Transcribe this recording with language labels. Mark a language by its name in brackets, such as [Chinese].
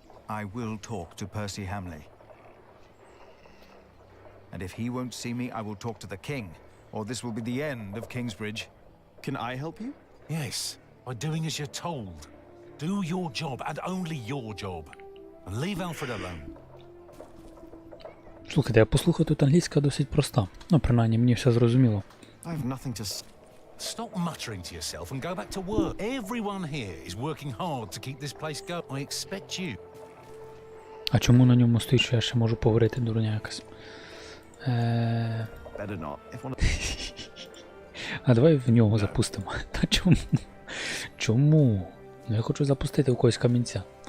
[English] I will talk to Percy Hamley. And if he won't see me, I will talk to the king, or this will be the end of Kingsbridge. Can I help you? Yes, by doing as you're told. Do your job, and only your job. And leave Alfred alone. [Ukrainian] Слухайте, я послухав, тут англійська досить проста. Ну, принаймні, мені все зрозуміло. [English] I have nothing to... Stop muttering to yourself and go back to work. Everyone here is working hard to keep this place going. I expect you. [Ukrainian] А чому на ньому стоїть, що я ще можу поварити, дурня якась? [English] Better not. If one... [Ukrainian] А давай в нього запустимо. Та чому? Чому? Ну я хочу запустити у когось камінця.